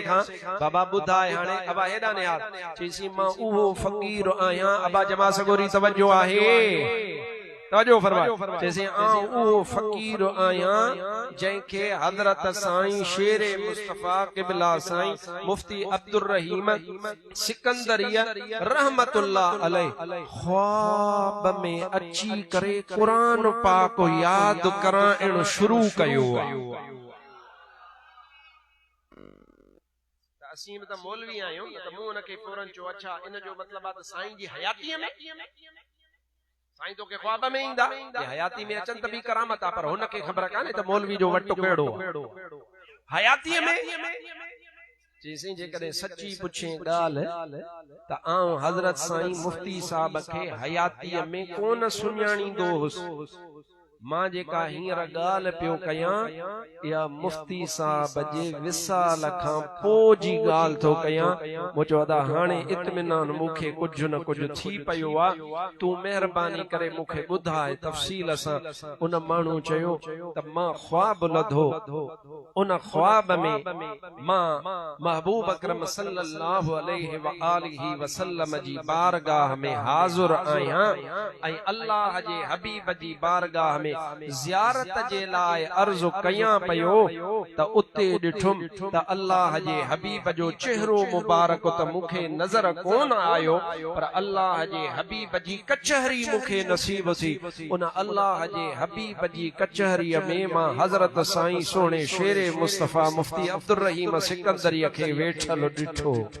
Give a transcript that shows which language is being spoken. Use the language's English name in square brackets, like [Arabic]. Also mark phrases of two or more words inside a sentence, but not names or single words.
[Sindhi] खां बाबा ॿुधाए हाणे अबा हेॾा ने यार चईसी मां उहो फ़क़ीर आहियां अबा जमा सगोरी तवजो आहे तवजो फरमाए जैसे आऊं उहो फ़क़ीर आहियां जंहिंखे हज़रत साईं शेरे मुस्तफ़ा क़िबला साईं मुफ्ती अब्दुर रहीम सिकंदरिया [Arabic] رحمة الله عليه [Sindhi] ख्वाब में अची करे कुरान पाक याद कराइण शुरू कयो आहे असीं त मौलवी आहियूं त मूं उनखे फौरन चयो अच्छा इन जो मतिलबु आहे त साईं जी हयातीअ में साईं तो के ख्वाब में ईंदा ये हयाती में अचन त बि करामत आहे पर हुनखे ख़बर कान्हे त मौलवी जो वटो कहिड़ो हयातीअ में जेसीं जेकॾहिं सची पुछे ॻाल्हि त आउं हज़रत साईं मुफ्ती साहब खे हयातीअ में कोन सुञाणींदो हुउसि मां जेका हींअर ॻाल्हि पियो कयां इहा मुफ्ती साहब जे विसाल खां पोइ जी ॻाल्हि थो कयां मूं चयो अदा हाणे इत्मिनान मूंखे कुझु न कुझु थी पियो आहे तूं महिरबानी करे मूंखे ॿुधाए तफ़सील सां उन माण्हू चयो त मां ख्वाब लधो उन ख्वाब में मां महबूब अकरम [Arabic] صلى الله عليه وآله وسلم [Sindhi] जी बारगाह में हाज़िर आहियां ऐं अल्लाह जे हबीब जी बारगाह में ज़ियारत जे लाइ अर्ज़ कयां पियो त उते ॾिठुम त अल्लाह जे हबीब जो चेहरो मुबारक त मूंखे नज़र कोन आयो पर अल्लाह जे हबीब जी कचहरी मूंखे नसीब थी उन अल्लाह जे हबीब जी कचहरीअ में मां हज़रत साईं सोने शेरे मुस्तफ़ा मुफ्ती अब्दुर रहीम सिकंदरीअ खे वेठल ॾिठो